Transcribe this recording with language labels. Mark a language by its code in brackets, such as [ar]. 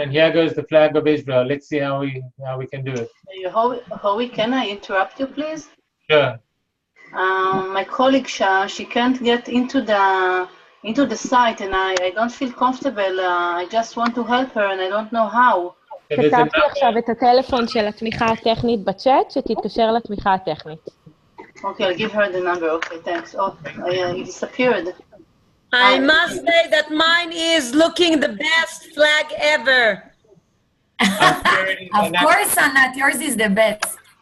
[en] And here goes the flag of Israel. Let's see how we can do it. Howie, can I interrupt you, please? Sure. My colleague Shah, she can't get into the site, and I don't feel comfortable. I just want to help her, and I don't know how. [he] כתבתי עכשיו את הטלפון של התמיכה הטכנית בצ'אט, שתתקשר לתמיכה הטכנית. [en] Okay, I'll give her the number. Okay, thanks. Oh, it disappeared. I must say that mine is looking the best flag ever. Of course, Anat, yours is the best.